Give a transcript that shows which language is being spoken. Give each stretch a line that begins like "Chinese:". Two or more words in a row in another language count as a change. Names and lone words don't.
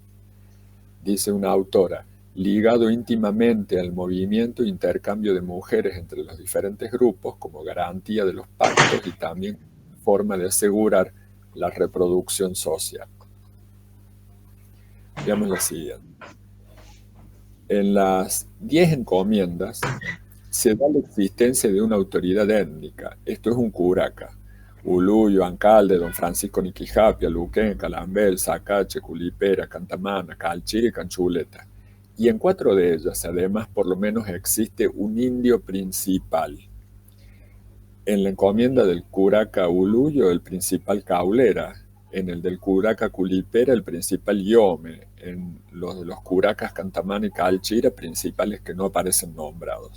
Spanish: Dice una autora, ligado íntimamente al movimiento e intercambio de mujeres entre los diferentes grupos como garantía de los pactos y también forma de asegurar la reproducción social. Veamos la siguiente. En las 10 encomiendas se da la existencia de una autoridad étnica, esto es un curaca: Uluyo, Ancalde, don Francisco Niquijapia, Luquén, Calambel, Sacache, Culipera, Cantamana, Calchira y Canchuleta. Y en 4 de ellas, además, por lo menos existe un indio principal. En la encomienda del curaca Uluyo, el principal Caulera; en el del curaca Culipera, el principal Yome; en los de los curacas Cantamana y Calchira, principales que no aparecen nombrados.